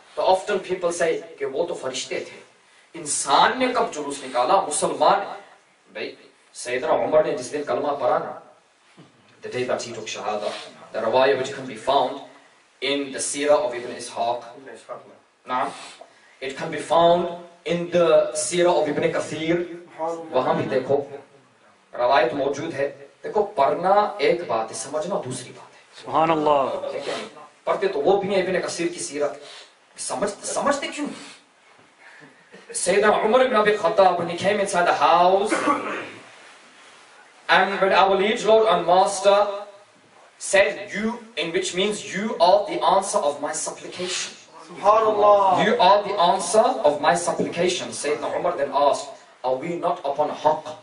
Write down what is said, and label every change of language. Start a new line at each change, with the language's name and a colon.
English: तो often people say
Hindi: कि वो तो फरिश्ते थे, इंसान ने कब जुलूस निकाला, मुसलमान भाई सैयदना उमर ने जिस दिन कलमा पढ़ा ना,
English: the day that he took shahada, the riwayah which can be found in the seerah of Ibn Ishaq, nah, it can be found in the seerah of Ibn Kathir,
Hindi: वहां भी देखो रवायत मौजूद है। देखो पढ़ना एक बात है, समझना दूसरी बात है। सुभान अल्लाह, पढ़ते तो वो भी है इब्न कसीर की सीरत, समझते क्यों?
English: Sayyidina Umar ibn Abi Khattab, when he came inside the house, and when our liege lord and master said, you, in which means you are the answer of my supplication. Subhanallah. You are the answer of my supplication. Sayyidina Umar then asked, are we not upon haqq?